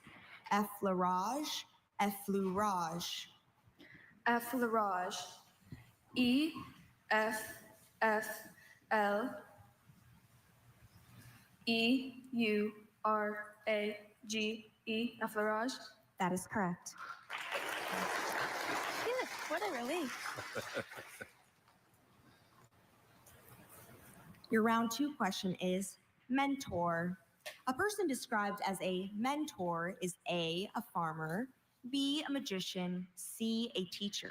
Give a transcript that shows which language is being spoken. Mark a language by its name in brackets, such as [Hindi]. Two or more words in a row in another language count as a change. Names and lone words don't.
[English] Effleurage, effleurage. Effleurage. E-F-F-L-E-U-R-A-G-E. Effleurage. That is correct. Phew, what a relief. Your round 2 question is mentor. A person described as a mentor is A, a farmer, B, a magician, C, a teacher.